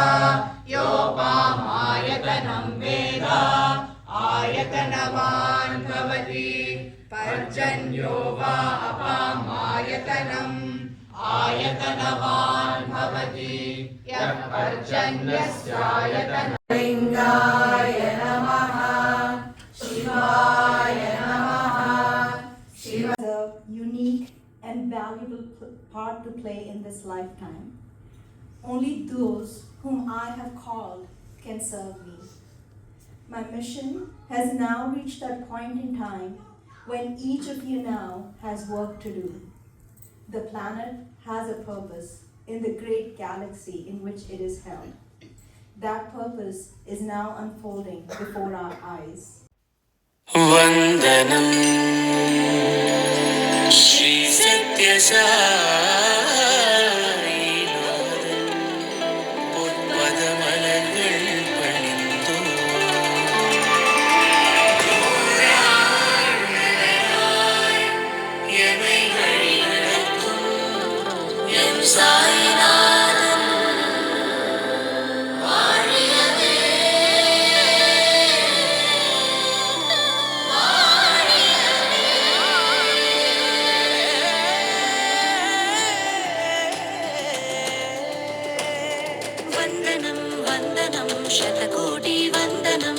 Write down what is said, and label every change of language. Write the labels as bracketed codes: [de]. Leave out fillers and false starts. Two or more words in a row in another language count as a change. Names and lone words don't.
[sa] योपामायतनं वेद आयतनवान् भवति पर्जन्यो वा अपामायतनम् आयतनवान् भवति यः पर्जन्यस्यायतनं लिङ्गाय नमः शिवाय [en] unique and valuable part to play in this lifetime. Only those whom I have called can serve me. My mission has now reached that point in time when each of you now has work to do. The planet has a purpose in the great galaxy in which it is held. That purpose is now unfolding before our eyes. [sa] वन्दनं श्री सत्यसाईनाथन [ta] பொற்பதமலர்கள் பணிந்தோ எமை வழிநடத்தும் எம் சாய்நாதன் [sa] வாழியவே वन्दनं वन्दनं शतकोटि वन्दनं